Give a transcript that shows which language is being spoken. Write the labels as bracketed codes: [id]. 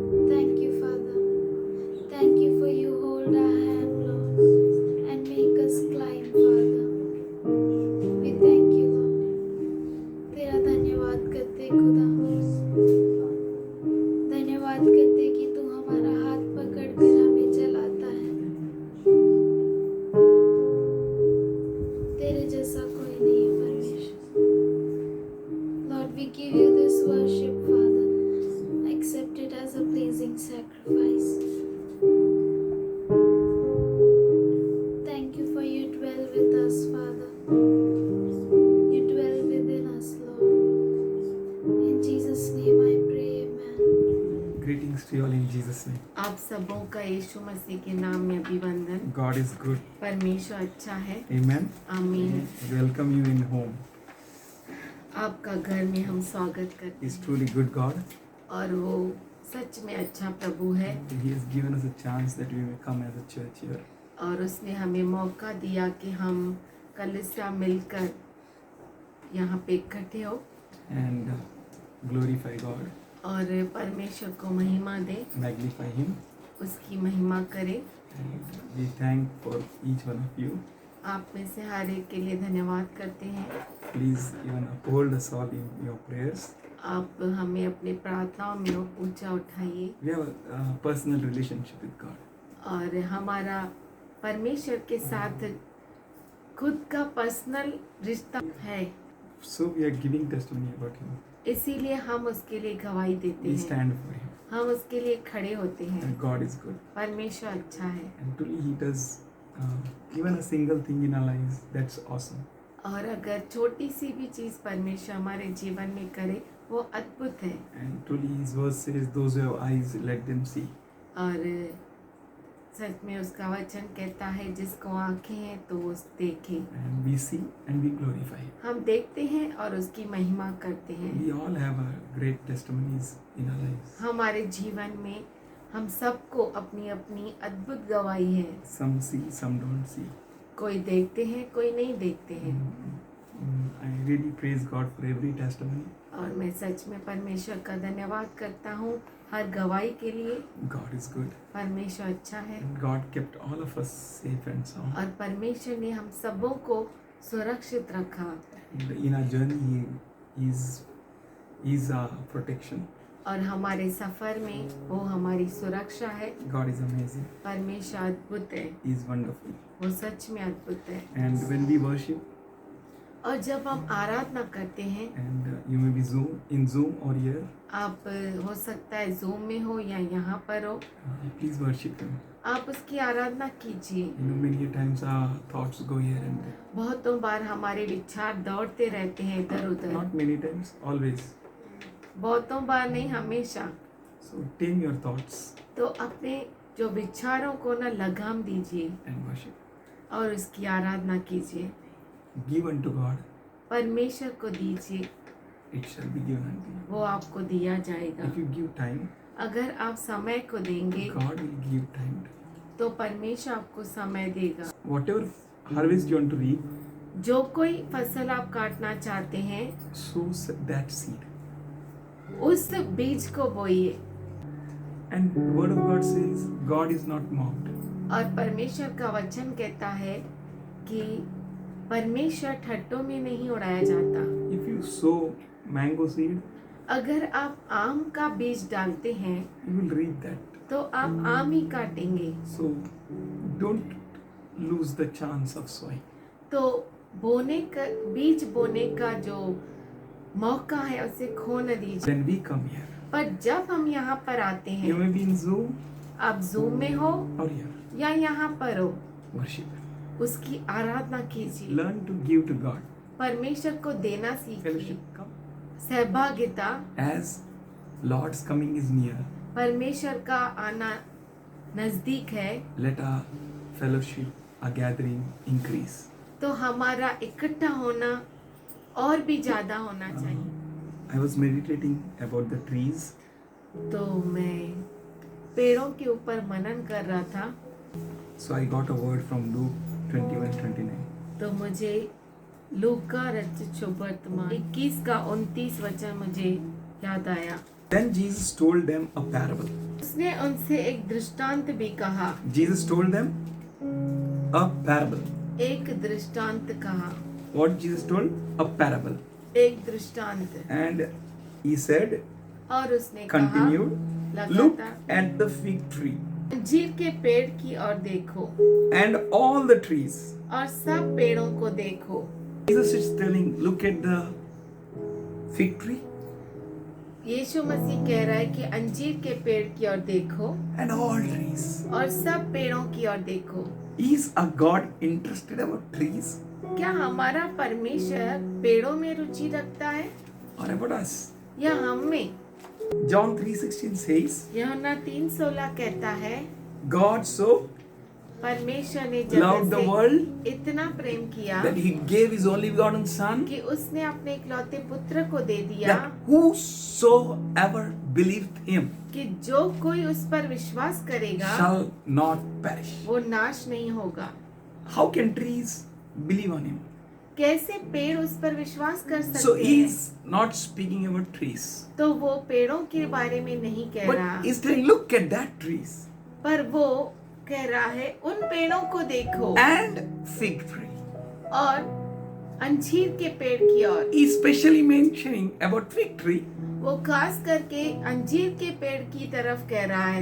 [en] Thank you, Father. Thank you for you hold our hand, Lord, and make us climb, Father. We thank you, Lord. [hi] तेरा धन्यवाद करते खुदा, धन्यवाद करते कि तू हमारा हाथ पकड़कर हमें चलाता है। तेरे जैसा कोई नहीं है परमेश्वर। [en] Lord, we give you this worship, Father. Accept it as a pleasing sacrifice. Thank you for you dwell with us, Father. You dwell within us, Lord. In Jesus' name I pray, amen. Greetings to you all in Jesus' name. [hi] आप सबों का यीशु मसीह के नाम में अभिवंदन। [en] God is good. [hi] परमेश्वर अच्छा है। [en] Amen. [hi] आमीन। [en] Welcome you in home. [hi] आपका घर में हम स्वागत करते [en] He's [hi] हैं [en] truly good God. [hi] और वो सच में अच्छा प्रभु है [en] He has given us a chance that we may come as a church here. [hi] और उसने हमें मौका दिया कि हम कलीसिया मिलकर यहाँ पे इकट्ठे हो [en] And glorify God, [hi] और परमेश्वर को महिमा दे, [en] magnify Him. [hi] उसकी महिमा करे। [en] And we thank for each one of you. [hi] आप में से हर एक के लिए धन्यवाद करते हैं। [en] Please even uphold us all in your prayers. [hi] आप हमें अपने प्रार्थनाओं में ऊंचा उठाइए [en] We have a personal relationship with God. [hi] और हमारा परमेश्वर के साथ खुद का पर्सनल रिश्ता है, [en] So we are giving testimony about Him. [hi] इसीलिए हम उसके लिए गवाही देते [en] We [hi] हैं, [en] stand for Him. [hi] हम उसके लिए खड़े होते हैं। [en] And God is good. [hi] परमेश्वर अच्छा है [en] And truly He does even a single thing in our lives. That's awesome. [hi] और अगर छोटी सी भी चीज़ परमेश्वर हमारे जीवन में करे वो अद्भुत है। [en] And truly His word says, those who have eyes, let them see. [hi] और सच में उसका वचन कहता है जिसको आंखें हैं तो वो देखे। [en] And we see and we glorify Him. [hi] हम देखते हैं और उसकी महिमा करते हैं। [en] We all have great testimonies in our lives. [hi] हमारे जीवन में हम सबको अपनी अपनी अद्भुत गवाही है। [en] Some see, some don't see. [hi] कोई देखते हैं, कोई नहीं देखते हैं। [en] I really praise God for every testimony. [hi] और मैं सच में परमेश्वर का धन्यवाद करता हूँ हर गवाही के लिए। [en] God is good. [hi] परमेश्वर अच्छा है [en] And God kept all of us safe and sound. [hi] और परमेश्वर ने हम सबों को सुरक्षित रखा [en] And in our journey, He is our protection. [hi] और हमारे सफर में वो हमारी सुरक्षा है। [en] God is amazing. [hi] परमेश्वर अद्भुत है, [en] He is wonderful. [hi] वो सच में अद्भुत है। [en] And when we worship, [hi] और जब हम आराधना करते हैं, [en] and you may be in Zoom or here, [hi] आप हो सकता है जूम में हो या यहाँ पर हो, [en] please worship Him. [hi] आप उसकी आराधना कीजिए। [en] You know, many times our thoughts go here and there. [hi] बहुतों बार हमारे विचार दौड़ते रहते हैं इधर उधर। [en] Not many times, always. [hi] बहुतों बार नहीं, हमेशा। [en] So tame your thoughts [hi] तो अपने जो विचारों को ना लगाम दीजिए [en] and worship. [hi] और उसकी आराधना कीजिए। [en] Give unto God, [hi] परमेश्वर को दीजिए, [en] it shall be given unto you. [hi] वो आपको दिया जाएगा। [en] If you give time, [hi] अगर आप समय को देंगे [en] God will give time to you. [hi] तो परमेश्वर आपको समय देगा। [en] Whatever harvest you want to reap, [hi] जो कोई फसल आप काटना चाहते हैं [en] sow that seed. [hi] उस बीज को बोइए। [en] And the word of God says, God is not mocked. [hi] और परमेश्वर का वचन कहता है कि परमेश्वर ठट्टों में नहीं उड़ाया जाता। [en] If you sow mango seed, [hi] अगर आप आम का बीज डालते हैं [en] you will reap that. [hi] तो आप आम ही काटेंगे। [en] So don't lose the chance of sowing. [hi] तो बीज बोने का जो मौका है उसे खो न दीजिए। [en] When we come here, [hi] पर जब हम यहाँ पर आते [en] you [hi] हैं, [en] may be in Zoom [hi] आप जूम में हो [en] or here, [hi] या यहाँ पर हो, [en] worship Him. [hi] उसकी आराधना कीजिए। [en] Learn to give to God. [hi] परमेश्वर को देना सीखिए। [en] Fellowship, come. [hi] सहभागिता, [en] As Lord's coming is near, [hi] परमेश्वर का आना नजदीक है, [en] let our fellowship, our gathering increase. [hi] तो हमारा इकट्ठा होना और भी ज्यादा होना चाहिए। [en] I was meditating about the trees. [hi] तो मैं पेड़ों के ऊपर मनन कर रहा था, [en] So I got a word from Luke 21:29. [hi] तो मुझे लूका का रचित सुवर्तमान 21 का 29 वचन मुझे याद आया। [en] Then Jesus told them a parable. [hi] उसने उनसे एक दृष्टांत भी कहा। [en] Jesus told them a parable. [hi] एक दृष्टांत कहा। [en] What Jesus told? A parable. [hi] एक दृष्टांत। [en] And he said, [hi] और उसने [en] continued, [hi] कहा, [en] look [hi] लगातार, [en] at the fig tree [hi] अंजीर के पेड़ की ओर देखो [en] and all the trees. [hi] और सब पेड़ों को देखो। [en] Jesus is telling, look at the fig tree [hi] यीशु मसीह कह रहा है कि अंजीर के पेड़ की ओर देखो [en] and all trees. [hi] और सब पेड़ों की ओर देखो। [en] Is a God interested about trees [hi] क्या हमारा परमेश्वर पेड़ों में रुचि रखता है [en] or about us? [hi] या हम में? [en] John 3:16 says, [hi] यूहन्ना 3:16 कहता है, [en] God so [hi] परमेश्वर ने [en] loved [hi] जगत [en] the [hi] से [en] world [hi] इतना प्रेम किया [en] that he gave his only begotten Son, [hi] कि उसने अपने इकलौते पुत्र को दे दिया [en] that whosoever believeth him [hi] कि जो कोई उस पर विश्वास करेगा [en] shall not perish. [hi] वो नाश नहीं होगा। [en] How can trees believe on him? [hi] कैसे पेड़ उस पर विश्वास कर [en] So [hi] सकते [en] he [hi] हैं? [en] is not speaking about trees, [hi] तो वो पेड़ों के बारे में नहीं कह रहा, [en] but he's telling, look at that trees [hi] पर वो कह रहा है उन पेड़ों को देखो [en] and fig tree. [hi] और अंजीर के पेड़ की ओर। [en] He's specially mentioning about fig tree [hi] वो खास करके अंजीर के पेड़ की तरफ कह रहा है